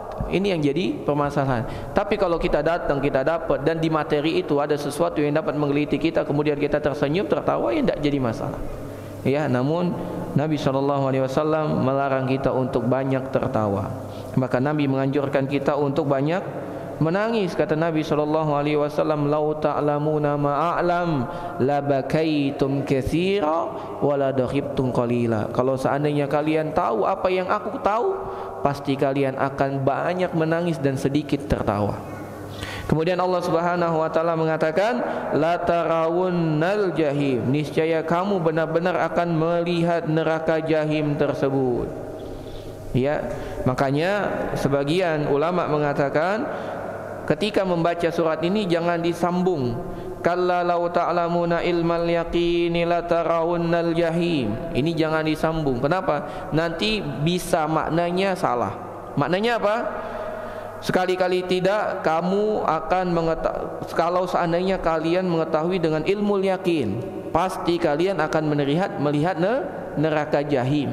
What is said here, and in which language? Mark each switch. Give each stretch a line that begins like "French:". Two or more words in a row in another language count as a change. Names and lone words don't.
Indonesian: Ini yang jadi permasalahan. Tapi kalau kita datang, kita dapat, dan di materi itu ada sesuatu yang dapat menggeliti kita, kemudian kita tersenyum, tertawa, ya tidak jadi masalah. Ya, namun Nabi SAW melarang kita untuk banyak tertawa. Maka Nabi menganjurkan kita untuk banyak menangis. Kata Nabi SAW,
Arabic: "لو تعلمون ما أعلم لبكيتم كثيرا ولا ضحكتم قليلا."
Indonesian: Kalau seandainya kalian tahu apa yang aku tahu, pasti kalian akan banyak menangis dan sedikit tertawa. Kemudian Allah
Arabic: سبحانه وتعالى
Indonesian: mengatakan,
Arabic: "لترون الجحيم."
Indonesian: Niscaya kamu benar-benar akan melihat neraka jahim tersebut. Ya, makanya sebagian ulama mengatakan ketika membaca surat ini jangan disambung.
Arabic: كلا لو تعلمون علم اليقين لترون الجحيم.
Indonesian: Ini jangan disambung. Kenapa? Nanti bisa maknanya salah. Maknanya apa? Sekali-kali tidak kamu akan mengetahui, kalau seandainya kalian mengetahui dengan ilmu yakin, pasti kalian akan melihat neraka jahim.